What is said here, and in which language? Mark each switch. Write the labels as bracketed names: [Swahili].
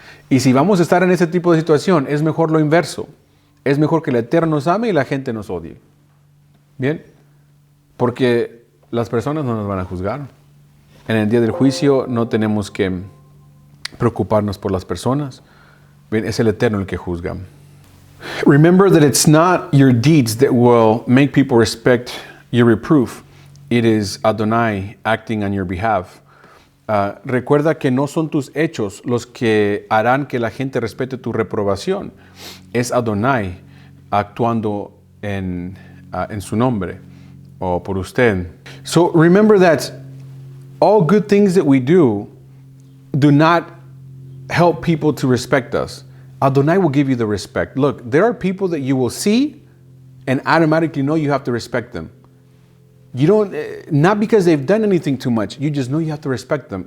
[Spanish] Y si vamos a estar en ese tipo de situación, es mejor lo inverso. Es mejor que el Eterno nos ame y la gente nos odie. ¿Bien? Porque las personas no nos van a juzgar. En el día del juicio no tenemos que preocuparnos por las personas. Bien, es el Eterno el que juzga. [English] Remember that it's not your deeds that will make people respect your reproof. It is Adonai acting on your behalf. [Spanish] Recuerda que no son tus hechos los que harán que la gente respete tu reprobación. Es Adonai actuando en su nombre o por usted. [English] So remember that all good things that we do not help people to respect us. Adonai will give you the respect. Look, there are people that you will see and automatically know you have to respect them. You don't, not because they've done anything too much, you just know you have to respect them.